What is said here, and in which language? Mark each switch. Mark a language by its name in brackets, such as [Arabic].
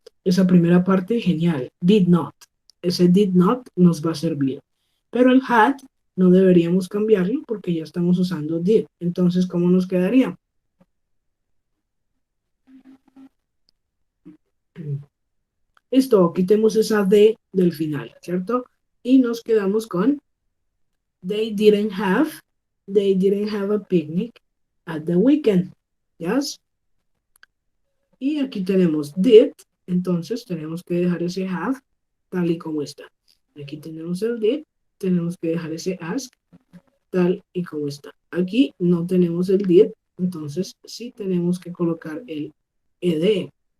[Spanish] Esa primera parte, genial. Did not. Ese did not nos va a servir. Pero el had no deberíamos cambiarlo porque ya estamos usando did. Entonces, ¿cómo nos quedaría? Listo, quitemos esa D del final, ¿cierto? Y nos quedamos con [English] they didn't have a picnic at the weekend. Yes. [Spanish] Y aquí tenemos did, entonces tenemos que dejar ese have tal y como está. Aquí tenemos el did, tenemos que dejar ese ask tal y como está. Aquí no tenemos el did, entonces sí tenemos que colocar el ed.